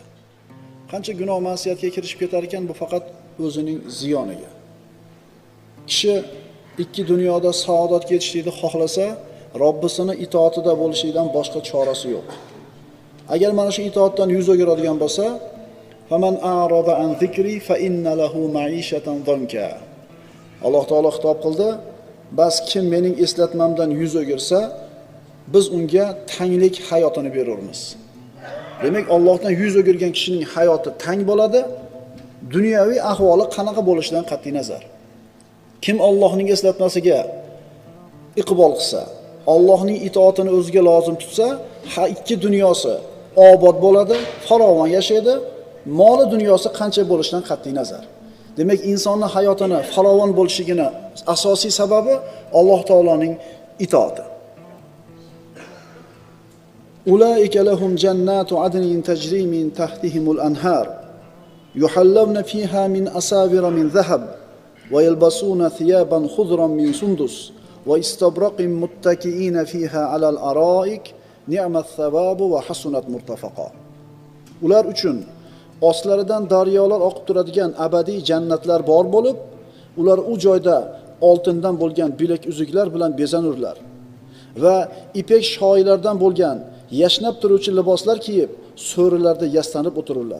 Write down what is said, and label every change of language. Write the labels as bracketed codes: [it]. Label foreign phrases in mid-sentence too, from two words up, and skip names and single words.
[uz] Qancha gunoh ma'siyatga kirishib ketar ekan, bu faqat o'zining ziyoniga. Kishi ikki dunyoda saodatga yetishlikni xohlasa, Robbisini itoatida bo'lishlikdan boshqa chorasi yo'q. Agar mana shu itoatdan yuz o'giradigan bo'lsa, [ar] فمن أعرض عن ذكري فإن له معيشة ضنكا. [uz] Alloh taolo xitob qildi, bas kim mening eslatmamdan yuz o'girsa, biz unga tanglik hayotini beramiz. Demak, Allohdan yuz o'girgan kishining hayoti tang bo'ladi, dunyoviy ahvoli qanaqa bo'lishidan qat'iy nazar. Kim Allohning eslatmasiga iqbol qilsa, Allohning itoatini o'ziga lozim tutsa, ikki dunyosi obod bo'ladi, farovon yashaydi, moli dunyosi qancha bo'lishidan qat'iy nazar. Demak, insonning hayotini farovon bo'lishigini asosiy sababi Alloh taoloning itoati. [ar] أولئك لهم جنات عدن تجري من تحتهم الأنهار يحلون فيها من أساور من ذهب ويلبسون ثيابا خضرا من سندس وإستبرق متكئين فيها على الأرائك نعم الثواب وحسنت مرتفقا. [uz] Ular uchun ostlaridan daryolar oqib turadigan abadiy jannatlar bor bo'lib, ular u joyda oltindan bo'lgan bilak uzuklar bilan bezanurlar va ipek shoylardan bo'lgan yashnab turuvchi liboslar kiyib, so'rilarda yastanib o'tirurlar.